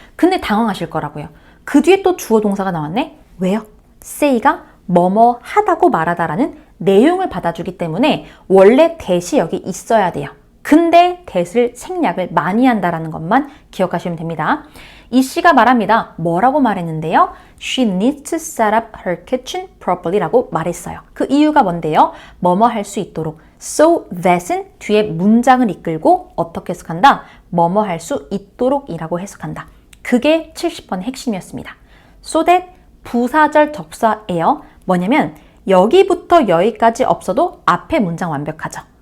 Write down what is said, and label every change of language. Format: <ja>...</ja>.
<ko>근데 당황하실 거라고요. 그 뒤에 또 주어 동사가 나왔네? 왜요? say가 뭐뭐 하다고 말하다라는 내용을 받아주기 때문에 원래 that이 여기 있어야 돼요. 근데 that을 생략을 많이 한다라는 것만 기억하시면 됩니다. 이 씨가 말합니다. 뭐라고 말했는데요?</ko> <en>She needs to set up her kitchen properly</en> <ko>라고 말했어요. 그 이유가 뭔데요? 뭐뭐 할 수 있도록. So that은 뒤에 문장을 이끌고 어떻게 해석한다? 뭐뭐 할 수 있도록 이라고 해석한다. 그게 70번의 핵심이었습니다. So that 부사절 접사예요. 뭐냐면 여기부터 여기까지 없어도 앞에 문장 완벽하죠.</ko>